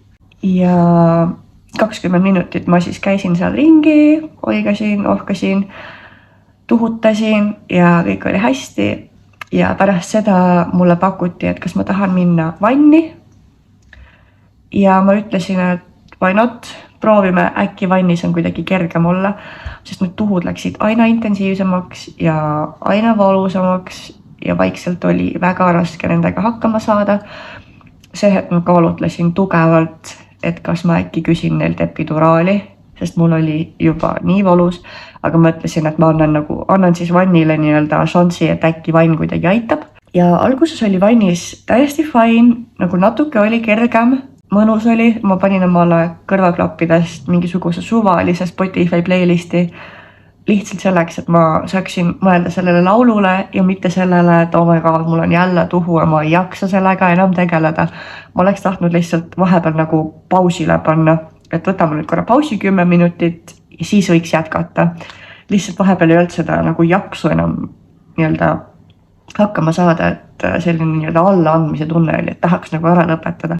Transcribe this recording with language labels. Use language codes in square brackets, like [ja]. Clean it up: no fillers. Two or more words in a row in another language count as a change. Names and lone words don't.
[et] Ja 20 minutit ma siis käisin seal ringi, oigasin, ohkasin, tuhutasin ja kõik oli hästi. Ja pärast seda mulle pakuti, et kas ma tahan minna vanni. Ja ma ütlesin, et [en] why not, [et] proovime, äkki vannis on kuidagi kergem olla, sest need tuhud läksid aina intensiivsemaks ja aina valusamaks ja vaikselt oli väga raske nendega hakkama saada. See, et ma kaalutlesin tugevalt, et kas ma äkki küsin neilt epiduraali, sest mul oli juba nii valus, aga mõtlesin, et ma annan siis vannile nii-öelda šansi, et äkki vann kuidagi aitab. Ja alguses oli vannis täiesti fine, nagu natuke oli kergem, mõnus oli, ma panin omale kõrvaklappidest mingisuguse suvalise Spotify playlisti lihtsalt selleks, et ma saaksin mõelda sellele laulule ja mitte sellele, et [en] oh my god, [et] mul on jälle tuhu ja ma ei jaksa sellega enam tegeleda. Ma oleks tahtnud lihtsalt vahepeal nagu pausile panna, et võtame nüüd korra pausi 10 minutit ja siis võiks jätkata. Lihtsalt vahepeal ei olnud seda nagu jaksu enam nii-öelda hakkama saada, et selline nii-öelda allaandmise tunne oli, et tahaks nagu ära lõpetada.